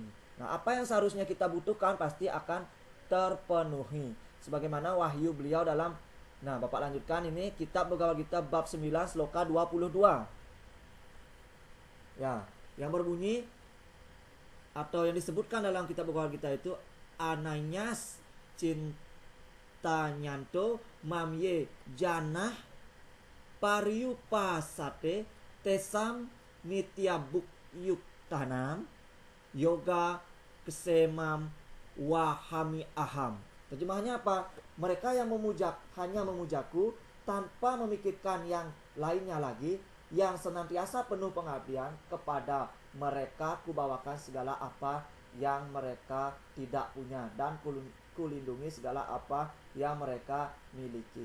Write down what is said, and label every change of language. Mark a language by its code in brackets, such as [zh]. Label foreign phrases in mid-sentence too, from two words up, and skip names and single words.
[id] Nah, apa yang seharusnya kita butuhkan pasti akan terpenuhi. Sebagaimana wahyu beliau dalam, nah Bapak lanjutkan ini kitab Bhagavad Gita bab 9 sloka 22. Ya, yang berbunyi atau yang disebutkan dalam kitab Bhagavad Gita itu [sa] अनन्याः चिन्तयन्तो मां ये जनाः पर्युपासते तेषां नित्याभि युक्तानां योग क्षेमं वहामि अहम्. [id] Terjemahannya apa? Mereka yang hanya memujaku tanpa memikirkan yang lainnya lagi, yang senantiasa penuh pengabdian, kepada mereka kubawakan segala apa yang mereka tidak punya, dan kulindungi segala apa yang mereka miliki.